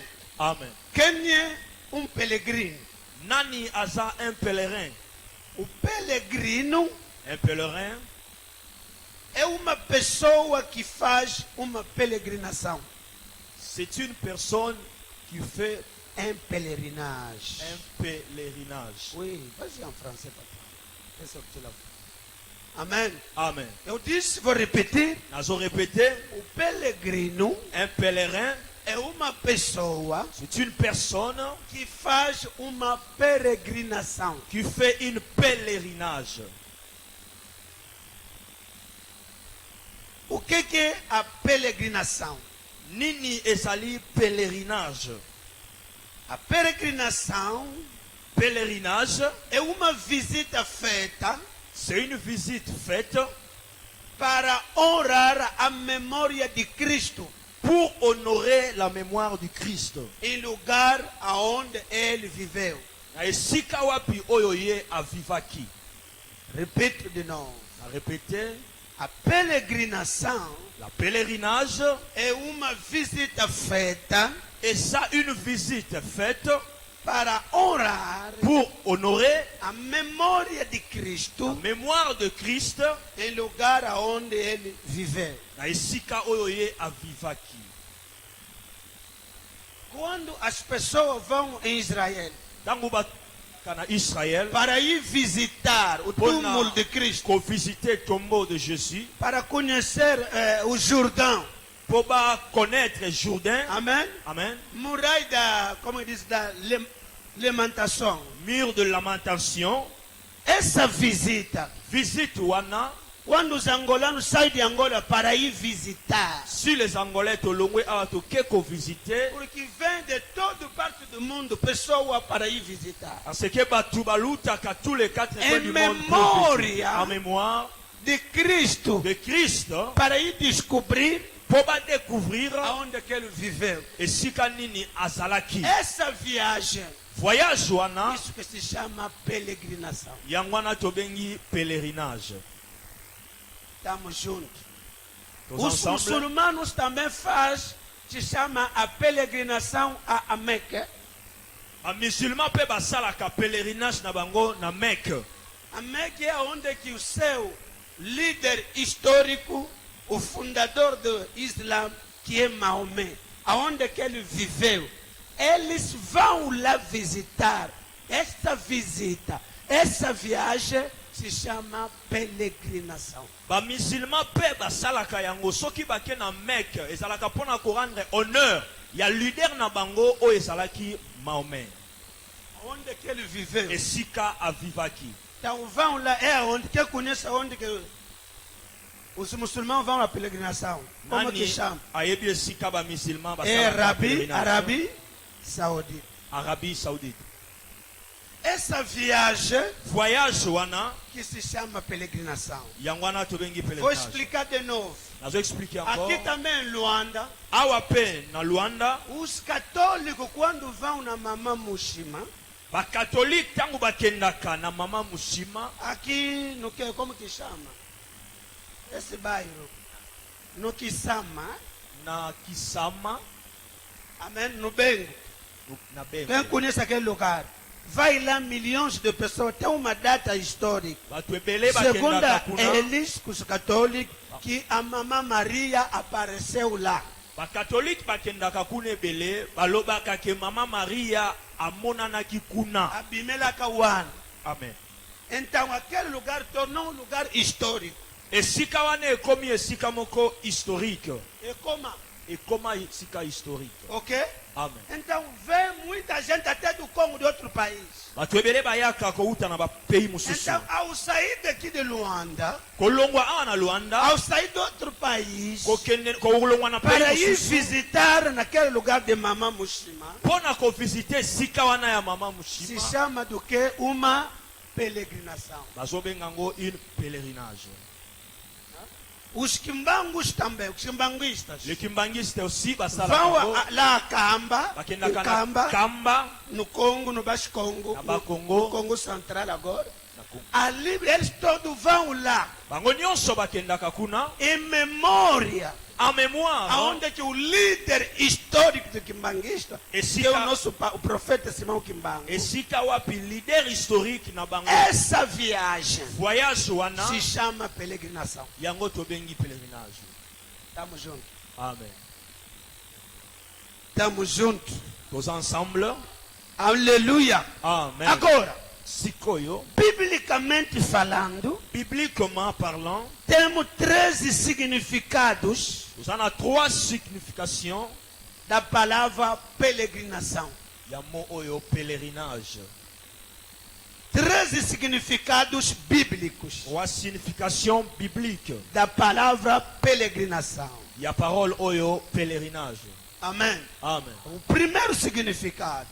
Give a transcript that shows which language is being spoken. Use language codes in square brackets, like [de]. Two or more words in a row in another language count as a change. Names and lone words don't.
[pt] Amen. Quem é peregrino? [ln] Nani aza [fr] un pèlerin? [pt] O peregrino [fr] Un pèlerin, [pt] é uma pessoa que faz uma peregrinação. [fr] c'est une personne qui fait Pelerinage. un pèlerinage. Oui, vas-y en français, papa. C'est ça que tu l'as fait. Amen. Amen. [pt] Eu disse, vou repetir. [ln] Nazo répété, [pt] O peregrino [fr] un pèlerin, [pt] é uma pessoa [fr] c'est une personne [pt] que faz uma peregrinação. [fr] qui fait une pèlerinage. [pt] O que é a peregrinação? [ln] Nini ezali pèlerinage. [pt] A peregrinação [fr] Pèlerinage, [pt] é uma visita feita [fr] c'est une visite faite [pt] para honrar a memória de Cristo [fr] pour honorer la mémoire du Christ. [pt] em lugar aonde ele viveu. [ln] Na esika wapi oyo ye avivaki. [pt] Repito de novo. [ln] A répété, [pt] A peregrinação [fr] la pèlerinage [pt] é uma visita feita [fr] est ça une visite faite [pt] para honrar [fr] pour honorer [pt] a memória de [fr] la [pt] Cristo [fr] mémoire de Christ [pt] em lugar onde ele viveu. [ln] na esika oyo ye avivaki. [pt] Quando as pessoas vão em Israel [ln] Ntango baka na Israël [pt] para ir visitar o [fr] pour [pt] túmulo de Cristo, [fr] visiter le tombeau de Jésus, [pt] para conhecer o Jordão, [fr] pour connaître Jourdain, [pt] amém? [fr] amen, [pt] Muralha da, como diz, da lamentação. [fr] mur de lamentation, [pt] Essa visita, [ln] visite wana, [pt] quando os angolanos saem de Angola para ir visitar, [fr] si les Angolais [ln] tolongwe awa tokeko visiter, [pt] porque vem de toda parte do mundo pessoas para ir visitar, [fr] parce que [ln] batu balutaka [fr] tous les quatre coins [pt] em [fr] du monde pour [pt] memória [fr] visiter. En mémoire [pt] de Cristo, [fr] de Christ, [pt] para ir descobrir [fr] pour découvrir [pt] aonde que ele viveu. [ln] esika nini azalaki. [pt] Essa viagem, [ln] Voyage wana, [pt] isso que se chama peregrinação. [ln] yango wana tobengi pèlerinage. [pt] Estamos juntos. [fr] Tous [pt] Os [fr] ensemble. [pt] muçulmanos também faz, se chama a peregrinação a Meca. [ln] Ba musulman pe basalaka pèlerinage na bango na Mecque. [pt] A Meca é onde que o seu líder histórico, o fundador do Islã, que é Maomé, aonde que ele viveu, eles vão lá visitar. Esta visita, essa viagem se chama peregrinação. [ln] Ba musulman pe basalaka yango soki bake na Mecque ezalaka pona ko [fr] rendre honneur [ln] ya leader na bango o ezalaki Mahomet. [pt] Onde que ele viveu. [ln] Esika avivaki. [pt] Então vão lá, é onde que conhece onde que os muçulmanos vão à peregrinação. Como que chama? [ln] Ayebi esika ba musulman [pt] É [ln] basalaka [fr] Arabie Saoudite. Arabie Saoudite. [pt] Essa viagem [ln] Voyage wana [pt] que se chama peregrinação. [ln] yango wana tobengi [pt] Vou [fr] pèlerinage. [pt] explicar de novo. [ln] Nazo [fr] expliquer encore. [pt] Aqui também em Luanda, [ln] Awa pe na Luanda [pt] os católicos quando vão na Mamã Mushima, [ln] ba catholique tango bakendaka na mama Mushima [pt] aqui no que como que chama? Esse bairro no Kisama, [ln] na Kisama [pt] amém, no Bengo. [ln] na Bengo. [pt] Quem conhece aquele lugar? Vai lá milhões de pessoas, tem uma data histórica. [ln] Batu ebele [pt] Segundo [ln] bakendaka kuna. [pt] eles, os católicos, que a Mamã Maria apareceu lá. [ln] Ba catholique bakendaka kuna ebele balobaka ke mama Maria amonanaki kuna. Abimelaka wana. Amen. [pt] Então aquele lugar tornou um lugar histórico. [ln] Esika wana ekomi esika moko historique. [pt] E como? [ln] Ekoma esika historique. Ok? Amen. [pt] Então vem muita gente até do Congo, de outro país. [ln] Batu ebele bayaka kouta na ba pays mosusu. [pt] Então ao sair daqui de Luanda, [ln] Kolongwa awa na Luanda, [pt] ao sair de outro país, [ln] kolongwa na [pt] para [ln] pays [pt] ir [ln] mosusu. [pt] visitar naquele lugar de Mamã Mushima, [ln] Pona ko visiter esika wana ya mama [pt] se [ln] Mushima. [pt] chama do que? Uma peregrinação. [ln] Bazobenga ngo [fr] une pèlerinage. [pt] Os quimbangos também, os quimbanguistas, [fr] Les kimbangistes aussi [pt] vão [ln] basalaka [pt] lá a Kamba, [ln] bakendaka [pt] em [ln] na [pt] Kamba, [ln] Kamba [pt] no Congo, no Baixo Congo, [ln] na [pt] no [ln] Bakongo. [pt] Congo Central agora. [ln] Na Congo. [pt] Ali eles todos vão lá, [ln] Bango nyonso bakendaka kuna [pt] em memória, [fr] en mémoire [pt] aonde que o líder histórico do quimbanguista, que [ln] Esika- [pt] é o nosso o profeta Simão Quimbango. [ln] esika wapi [fr] leader historique [ln] na bango. [pt] Essa viagem [ln] Voyage wana [pt] se chama peregrinação. [ln] yango tobengi pèlerinage. [pt] Estamos juntos. [ln] Amen. [pt] Estamos juntos. [fr] Tous ensemble. [pt] Aleluia. [ln] Amen. [pt] Agora, [ln] Sikoyo, [pt] biblicamente falando, [fr] bibliquement parlant, [pt] temos 13 significados [fr] nous en a 3 significations. [pt] da palavra peregrinação. [ln] Yamo oyo pèlerinage. [pt] 13 significados bíblicos [fr] 3 significations bibliques. [pt] da palavra peregrinação. [fr] Il y a parole oyo pèlerinage. [pt] Amém. [ln] Amen. [pt] O primeiro significado,